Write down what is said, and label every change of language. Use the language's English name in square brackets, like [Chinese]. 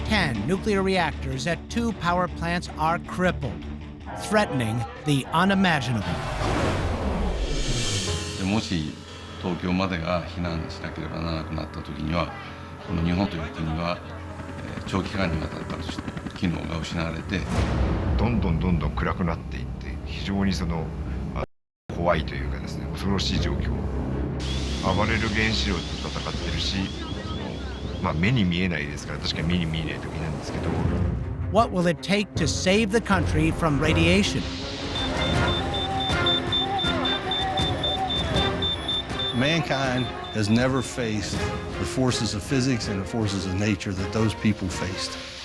[English] 10 nuclear reactors at 2 power plants are crippled, threatening the unimaginable. [Japanese] もし東京までが避難しなければならなくなった時には、この日本という国は長期間にわたった機能が失われて、どんどん暗くなっていって、非常に怖いというかですね、恐ろしい状況。暴れる原子炉と戦ってるし、目に見えないですから、確かに目に見えない時なんですけど。 [English] What will it take to save the country from radiation? Mankind has never faced the forces of physics and the forces of nature that those people faced.